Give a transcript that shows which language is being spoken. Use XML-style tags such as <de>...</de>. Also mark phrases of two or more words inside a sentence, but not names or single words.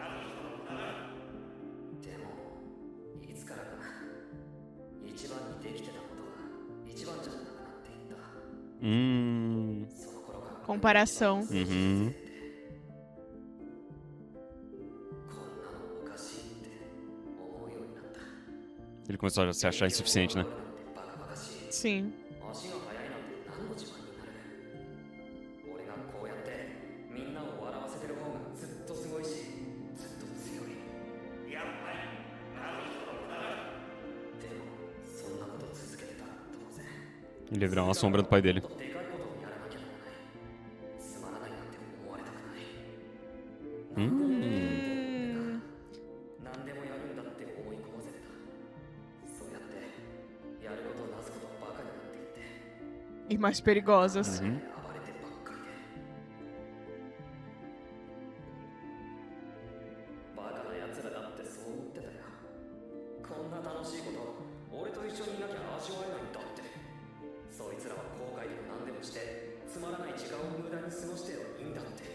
<ja>でもいつからか一番にできてたことが一番じゃなくなっていった。その頃から</ja> <pt>Comparação. Uhum.</pt> <ja>こんなのおかしいって思うようになった。</ja> <pt>Ele começou a se achar insuficiente, né?</pt> <ja>バカバカしい。</ja> <pt>Sim.</pt> <ja>足が速いなんて何の自慢になる。俺がこうやってみんなを笑わせてる方がずっとすごいしずっと強い。やっぱりあの人のだ。でもそんなこと続けてたら当然</ja> <pt>Ele ia virar uma sombra do pai dele.</pt> <ja>でかいことをやらなきゃならない。つまらないなんて思われたくない。何でもやるんだって思い込ませてた。そうやってやることなすことバカになっていって</ja> <pt>E mais perigosas.</pt> <ja>暴れてばっかりで。バカな奴らだってそう思ってたよ。こんな楽しいこと俺と一緒にいなきゃ味わえないんだって。そいつらは後悔でも何でもしてつまらない時間を無駄に過ごしてはいいんだって。</ja>